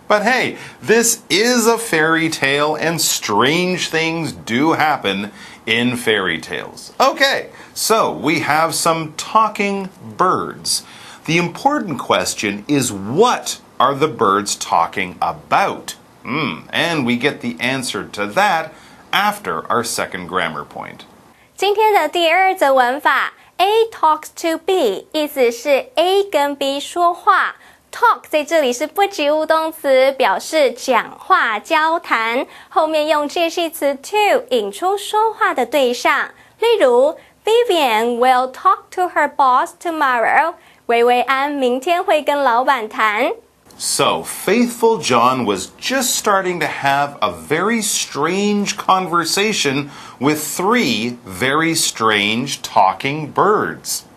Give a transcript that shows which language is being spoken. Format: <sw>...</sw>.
<en>But hey, this is a fairy tale and strange things do happen in fairy tales. Okay, so we have some talking birds. The important question is, what are the birds talking about? And we get the answer to that after our second grammar point.</en> <zh>今天的第2则文法</zh> <en>A talks to B</en> <zh>意思是 A 跟 B 说话 Talk 在这里是不及物动词，表示讲话交谈，后面用介系词 to 引出说话的对象。例如</zh> <en>Vivian will talk to her boss tomorrow</en> <zh>薇薇安明天会跟老板谈。</zh> <en>So, faithful John was just starting to have a very strange conversation with 3 very strange talking birds.</en>